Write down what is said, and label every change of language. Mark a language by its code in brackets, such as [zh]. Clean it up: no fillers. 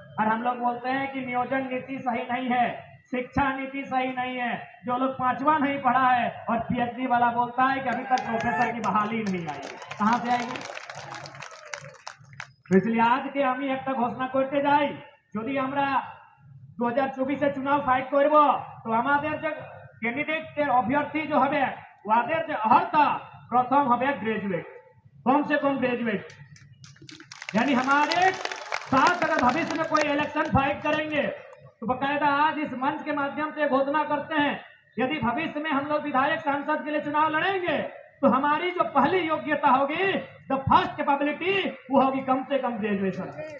[hi] और हम लोग बोलते हैं कि नियोजन नीति सही नहीं है, शिक्षा नीति सही नहीं है। जो लोग 5वां नहीं पढ़ा है और पीएचडी वाला बोलता है कि अभी तक प्रोफेसर की बहाली नहीं आई। कहां से आएगी? [bn] তো [hi] इसलिए आज के [bn] আমি একটা ঘোষণা করতে যাই, যদি আমরা 2024 চুনাव ফাইট করব তো আমাদের যে ক্যান্ডিডেটের অভ্যর্থী যে হবে ওদের যে [hi] अर्हता प्रथम [bn] হবে [hi] ग्रेजुएट, कम से कम ग्रेजुएट। यानी हमारे साथ अगर भविष्य में कोई इलेक्शन फाइट करेंगे तो बकायदा आज इस मंच के माध्यम से घोषणा करते हैं, यदि भविष्य में हम लोग विधायक सांसद के लिए चुनाव लड़ेंगे तो हमारी जो पहली योग्यता होगी, [en] the first capability, [hi] वो होगी कम से कम ग्रेजुएशन।